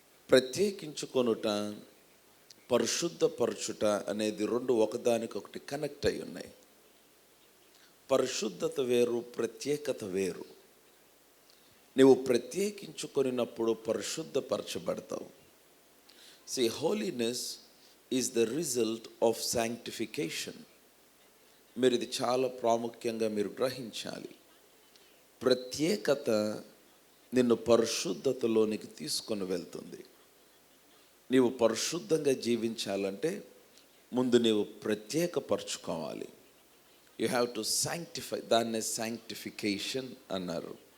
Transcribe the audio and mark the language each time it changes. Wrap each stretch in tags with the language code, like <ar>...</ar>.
<te>ప్రత్యేకించుకొనుట, పరిశుద్ధపరచుట అనేది రెండు ఒకదానికొకటి కనెక్ట్ అయి ఉన్నాయి. పరిశుద్ధత వేరు, ప్రత్యేకత వేరు. నువ్వు ప్రత్యేకించుకొనినప్పుడు పరిశుద్ధపరచబడతావు.</te> <en>See, holiness is the result of sanctification.</en> <te>మీరు ఇది చాలా ప్రాముఖ్యంగా మీరు గ్రహించాలి. ప్రత్యేకత నిన్ను పరిశుద్ధతలోనికి తీసుకొని వెళ్తుంది. నీవు పరిశుద్ధంగా జీవించాలంటే ముందు నీవు ప్రత్యేకపరచుకోవాలి.</te> <en>You have to sanctify.</en> <te>దాన్నే సాంక్టిఫికేషన్ అన్నారు.</te>